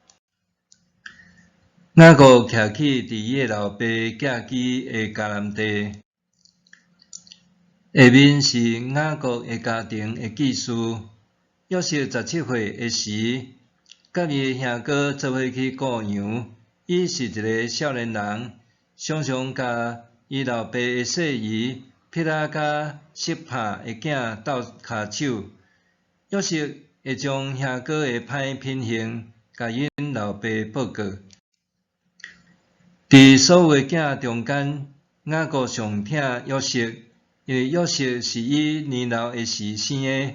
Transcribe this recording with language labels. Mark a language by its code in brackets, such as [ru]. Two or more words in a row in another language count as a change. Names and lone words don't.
[nan] 雅各徛起伫伊的老爸寄居的迦南地，下面是雅各的家庭的记事。约瑟17岁的时，甲伊的兄哥做伙去雇羊。伊是一个少年人，常常甲伊老爸的细姨毗拉甲色帕的囝斗骹手。约瑟会将兄哥的歹品行甲因老爸报告。伫所有的囝中间，雅各上疼约瑟，因为约瑟是伊年老的时生的。